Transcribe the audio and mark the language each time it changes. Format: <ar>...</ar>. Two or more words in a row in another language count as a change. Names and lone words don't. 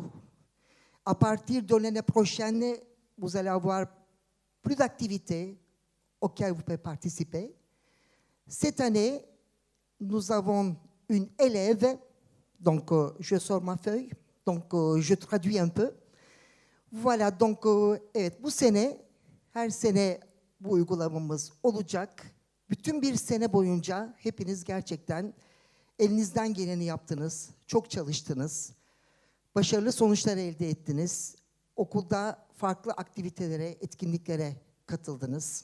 <fr>À partir de l'année prochaine, vous allez avoir plus d'activités auxquelles vous pouvez participer. Cette année, nous avons une élève, donc je sors ma feuille, donc je traduis un peu. Voilà, donc</fr> <tr>evet, bu sene, her sene bu uygulamamız olacak. Bütün bir sene boyunca hepiniz gerçekten elinizden geleni yaptınız, çok çalıştınız, başarılı sonuçlar elde ettiniz. Okulda farklı aktivitelere, etkinliklere katıldınız.</tr>